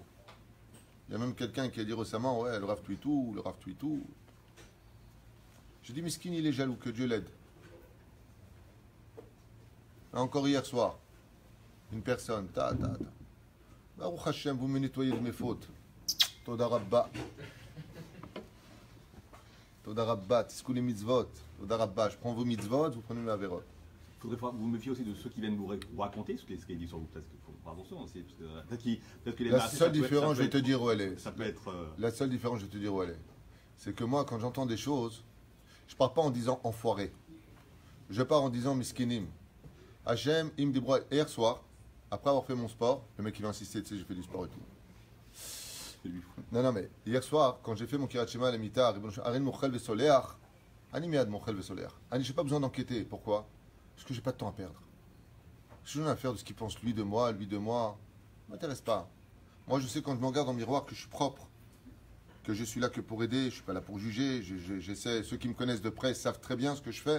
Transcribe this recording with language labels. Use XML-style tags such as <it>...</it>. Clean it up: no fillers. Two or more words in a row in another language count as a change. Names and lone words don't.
<fr>Il y a même quelqu'un qui a dit récemment, ouais, le Rav Twitou, le Rav Twitou. J'ai dit, Miskin, il est jaloux, que Dieu l'aide. Encore hier soir, une personne,</fr> <he>ברוך השם,</he> <fr>vous me nettoyez de mes fautes.</fr> <he>תודה רבה. תודה רבה, תזכו les מצוות. תודה רבה,</he> <fr>je prends vos mitzvot, vous prenez mes averot. Faudrait vous méfier aussi de ceux qui viennent vous raconter ce qu'il dit sur vous. Parce qu'il faut faire attention aussi. Peut-être que les La masses, seule différence, je vais te dire où elle est. Ça peut être. La seule différence, je vais te dire où elle est. C'est que moi, quand j'entends des choses, je pars pas en disant enfoiré. Je pars en disant miskinim. Hachem, il me dit, hier soir, après avoir fait mon sport, le mec il va insister, tu sais, j'ai fait du sport et tout. Non, mais hier soir, quand j'ai fait mon</fr> <he>קריאת שמע,</he> <fr>le mitar,</fr> <he>הריני מוחל וסולח, אני מיד מוחל וסולח.</he> <fr>Ani, j'ai pas besoin d'enquêter. Pourquoi? Parce que j'ai pas de temps à perdre. Je suis rien à faire de ce qu'il pense lui de moi, ça m'intéresse pas. Moi, je sais quand je me regarde dans le miroir que je suis propre, que je suis là que pour aider, je suis pas là pour juger. J'essaie, ceux qui me connaissent de près savent très bien ce que je fais.</fr>